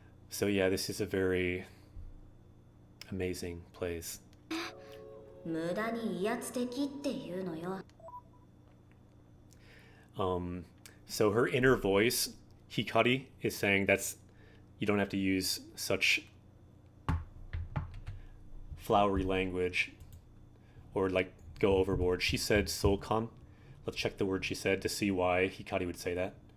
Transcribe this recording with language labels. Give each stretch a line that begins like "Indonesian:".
English: So yeah, this is a very amazing place.
Japanese: 無駄に威圧的っていうのよ。
English: So her inner voice, Hikari, is saying that's you don't have to use such flowery language or like go overboard. She said sokan. Let's check the word she said to see why Hikari would say that.